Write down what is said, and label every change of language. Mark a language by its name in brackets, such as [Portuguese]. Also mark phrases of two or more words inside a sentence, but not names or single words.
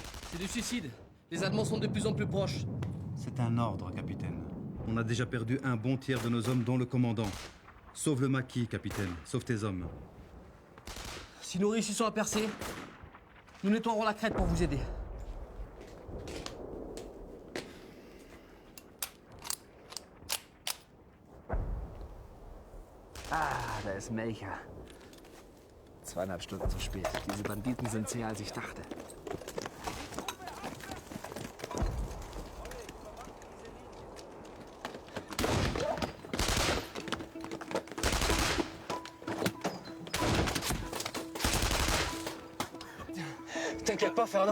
[French] C'est du suicide. Les Allemands sont de plus en plus proches. C'est un ordre, capitaine. On a déjà perdu un bon tiers de nos hommes, dont le commandant. Sauve le maquis, capitaine. Sauve tes hommes. Si nous réussissons à percer, nous nettoierons la crête pour vous aider. [German] Ah, da ist Melcher. 2,5 Stunden zu spät. Diese Banditen sind zäher, als ich dachte. [French] T'inquiète pas, Fernand.